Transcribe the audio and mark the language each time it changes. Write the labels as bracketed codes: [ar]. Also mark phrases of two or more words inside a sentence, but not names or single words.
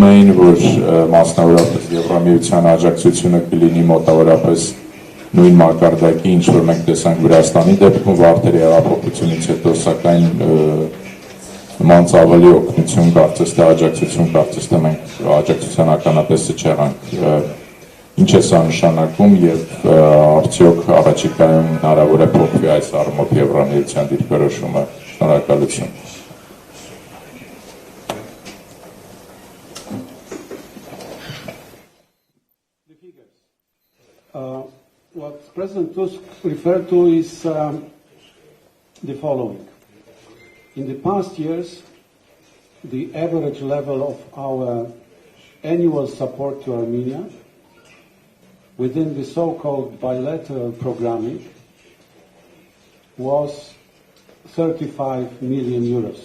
[hy] էին, որ մասնավորապես Եվրամիության աջակցությունը կլինի մոտավորապես նույն մակարդակի, ինչ որ մենք տեսանք Վրաստանի դեպքում Վարդերի հեղափոխությունից հետո, սակայն նմանց ավելի օգնություն կարծես թե աջակցություն կարծես թե մենք աջակցության ականատեսը չեղանք։ Ինչ է սա նշանակում եւ արդյոք առաջիկայում հնարավոր է փոխվի այս առումով Եվրամիության դիրքորոշումը։ Շնորհակալություն։ [en] What President Tusk referred to is the following. In the past years, the average level of our annual support to Armenia within the so-called bilateral programming was 35 million euros.